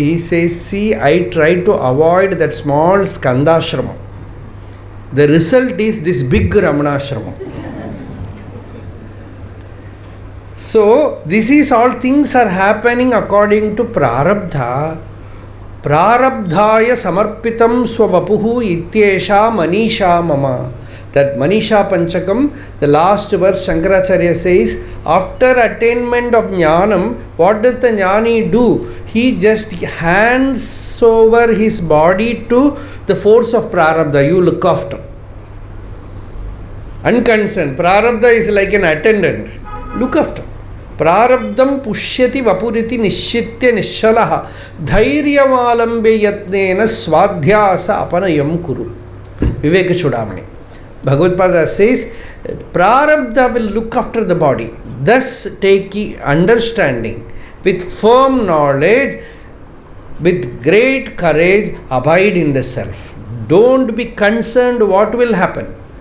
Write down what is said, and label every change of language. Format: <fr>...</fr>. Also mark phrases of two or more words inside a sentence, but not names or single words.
<en>He says, see, I tried to avoid that small Skandashram. The result is this big Ramanacharana. So this is all things are happening according to Prarabdha.</en> <sa>प्रारब्धाय समर्पितं स्ववपुः इत्येषा मनीषा मम.</sa> <en>That Yati-pañchakam, the last verse Sankaracharya says, after attainment of jnanam, what does the jnani do? He just hands over his body to the force of Prarabdha. You look after. Unconcerned. Prarabdha is like an attendant. Look after.</en> <sa>प्रारब्धं पुष्यति वपुरिति निश्चित्य निश्चलः धैर्यमालम्बे यत्नेन स्वाध्यास अपनयं कुरु.</sa> <en>Viveka Chudamani. Bhagavad Pada says, Prarabdha will look after the body. Thus take understanding, with firm knowledge, with great courage, abide in the self. Don't be concerned what will happen.</en>